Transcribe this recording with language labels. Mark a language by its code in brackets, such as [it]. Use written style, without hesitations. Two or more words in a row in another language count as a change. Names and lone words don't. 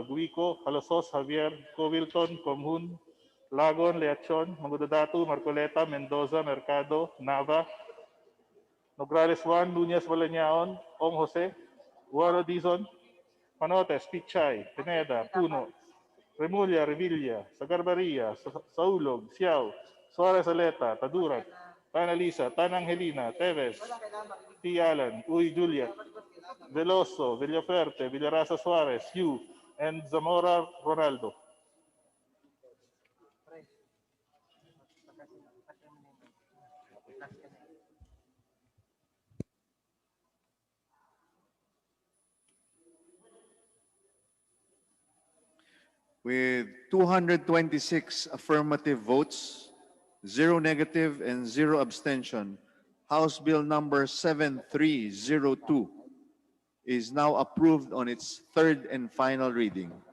[en] Guico, Halosos, Javier, Covilton, Comhun, Lagon, Leachon, Mangudadatu, Marcoleta, Mendoza, Mercado, Nava, Nograles Juan, Nunez Balañaon, Ong Jose, Guaro Dizon, Panotes, Pichay, Pineda, Puno, Remulla, Revilla, Sagarbaria, Saulog, Siao, Suarez Aleta, Tadurat, Tana Lisa, Tana Angelina, Teves, T. Alan, Uy Juliet, Veloso, Villaferte, Villaraza Suarez, Yu, and Zamora Ronaldo. With 226 affirmative votes, 0 negative, and 0 abstention, House Bill number 7302 is now approved on its third and final reading.